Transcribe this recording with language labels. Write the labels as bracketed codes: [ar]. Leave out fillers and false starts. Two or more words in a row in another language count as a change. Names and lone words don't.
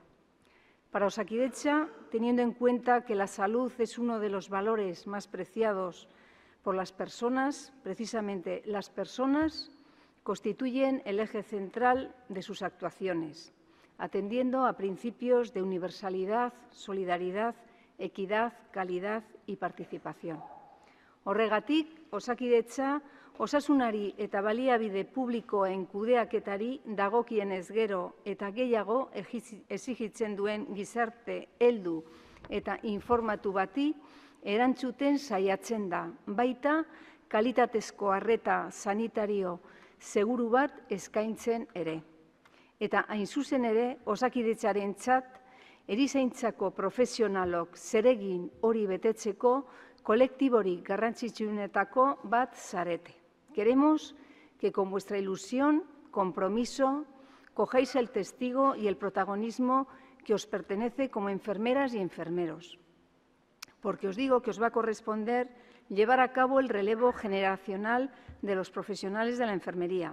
[es] Para Osakidetza, teniendo en cuenta que la salud es uno de los valores más preciados por las personas, precisamente las personas constituyen el eje central de sus actuaciones, atendiendo a principios de universalidad, solidaridad, equidad, calidad y participación. [eu] Horregatik, Osakidetza osasunari eta baliabide publikoen kudeaketari dagokienez gero eta gehiago exigitzen duen gizarte heldu eta informatu bati erantzuten saiatzen da, baita kalitatezko arreta sanitario seguru bat eskaintzen ere. Eta hain zuzen ere, Osakidetzarentzat erizaintzako profesionalok zeregin hori betetzeko kolektiborik garrantzitsuenetako bat zarete. [es] Queremos que con vuestra ilusión, compromiso, cojáis el testigo y el protagonismo que os pertenece como enfermeras y enfermeros. Porque os digo que os va a corresponder llevar a cabo el relevo generacional de los profesionales de la enfermería.